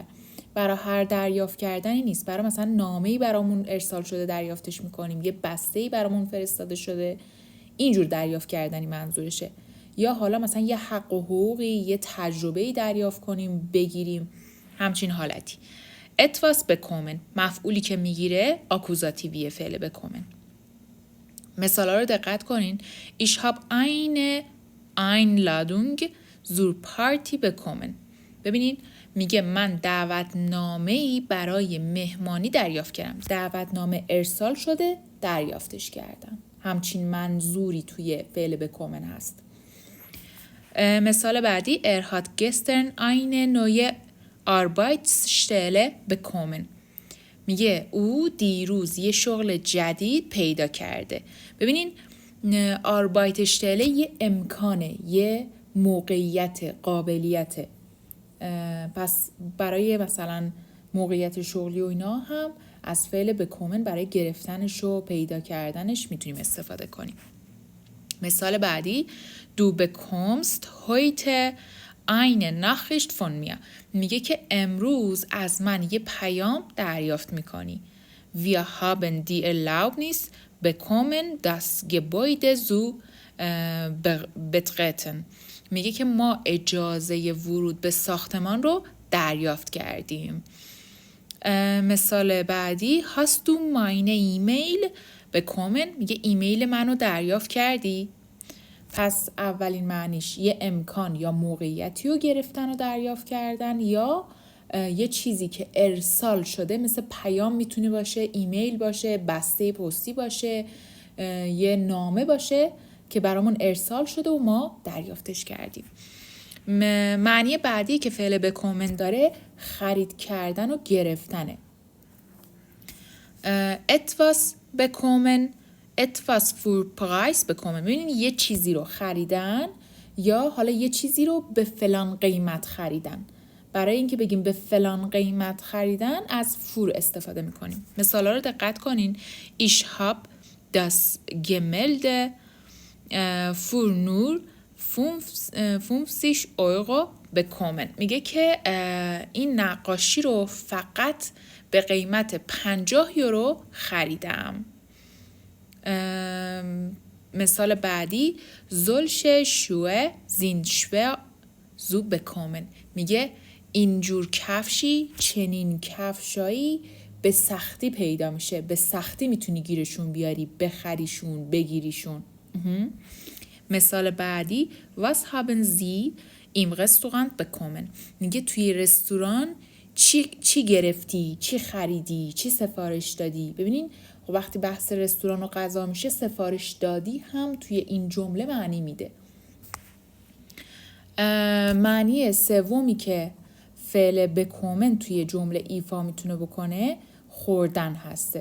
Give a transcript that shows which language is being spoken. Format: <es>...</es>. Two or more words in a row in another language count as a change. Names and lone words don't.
<fa>برای هر دریافت کردنی نیست. برای مثلا نامه‌ای برامون ارسال شده دریافتش میکنیم، یه بسته‌ای برامون فرستاده شده، اینجور دریافت کردنی منظورشه. یا حالا مثلا یه حق و حقوقی، یه تجربه‌ای دریافت کنیم بگیریم، همچین حالتی.</fa> <de>etwas bekommen</de> <fa>مفعولی که میگیره آکوزاتیوی فعل بکومن. مثالا رو دقت کنین.</fa> <de>Ich habe eine Einladung zur Party bekommen.</de> <fa>ببینین میگه من دعوتنامه‌ای برای مهمانی دریافت کردم. دعوتنامه ارسال شده، دریافتش کردم. همچین منظوری توی فعل بکومن هست. مثال بعدی</fa> <de>Er hat gestern eine neue Arbeitsstelle bekommen.</de> <fa>میگه او دیروز یه شغل جدید پیدا کرده. ببینین Arbeitsstelle یه امکانه، یه موقعیت، قابلیت. پس برای مثلا موقعیت شغلی و اینا هم از فعل بکومن برای گرفتنش و پیدا کردنش میتونیم استفاده کنیم. مثال بعدی</fa> <de>Du bekommst heute eine Nachricht von mir.</de> <fa>میگه که امروز از من یه پیام دریافت میکنی.</fa> <de>Wir haben die Erlaubnis bekommen, das Gebäude zu betreten.</de> <fa>میگه که ما اجازه ورود به ساختمان رو دریافت کردیم. مثال بعدی</fa> <de>Hast du meine E-Mail bekommen؟</de> <fa>میگه ایمیل منو دریافت کردی؟ پس اولین معنیش یه امکان یا موقعیتی رو گرفتن و دریافت کردن یا یه چیزی که ارسال شده، مثل پیام میتونه باشه، ایمیل باشه، بسته پستی باشه، یه نامه باشه که برامون ارسال شده و ما دریافتش کردیم. معنی بعدی که فعل بکومن داره خرید کردن و گرفتنه.</fa> <de>etwas bekommen etwas für Preis bekommen.</de> <fa>ببینید یه چیزی رو خریدن یا حالا یه چیزی رو به فلان قیمت خریدن. برای اینکه بگیم به فلان قیمت خریدن از فور استفاده میکنیم. مثالا رو دقت کنین.</fa> <de>Ich habe das Gemälde für nur 50 Euro bekommen.</de> <fa>میگه که این نقاشی رو فقط به قیمت 50 یورو خریدم. مثال بعدی</fa> <de>solche Schuhe sind schwer zu bekommen.</de> <fa>میگه اینجور کفشی، چنین کفشایی به سختی پیدا میشه، به سختی میتونی گیرشون بیاری، بخریشون، بگیریشون. مثال بعدی</fa> <de>was haben Sie im Restaurant bekommen؟</de> <fa>میگه توی رستوران چی گرفتی، چی خریدی، چی سفارش دادی. ببینین وقتی بحث رستوران و غذا میشه سفارش دادی هم توی این جمله معنی میده. معنی سومی که فعل بکومن توی جمله ایفا میتونه بکنه خوردن هسته.</fa>